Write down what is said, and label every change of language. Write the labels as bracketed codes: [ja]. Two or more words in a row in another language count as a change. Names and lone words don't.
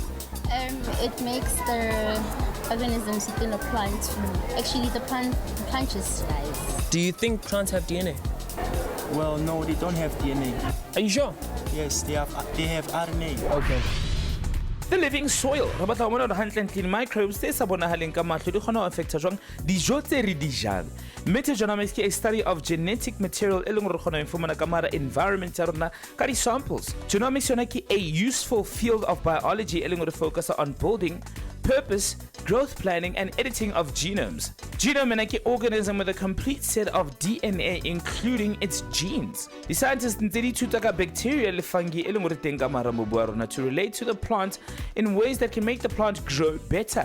[en] It makes the organisms within a plant, actually the plant just dies. Do you think plants have DNA? Well, no, they don't have DNA. Are you sure? Yes, they have RNA. Okay. The living soil. [st] Re batla bona re hantle [en] clean microbes [st] tse sa bonahaleng ka mahlo di kgona ho affecta jwang dijo tse re di jang. Metagenomics ke a [en] study of genetic material [st] e leng re kgona ho fumana ka mara environment ya rona ka di samples. [en] Genomics [st] yona ke [en] a useful field of biology [st] e leng re [en] focus on building, purpose, growth planning and editing of genomes. Genome is an organism with a complete set of DNA including its genes. The scientists study bacteria le fungi to relate to the plant in ways that can make the plant grow better.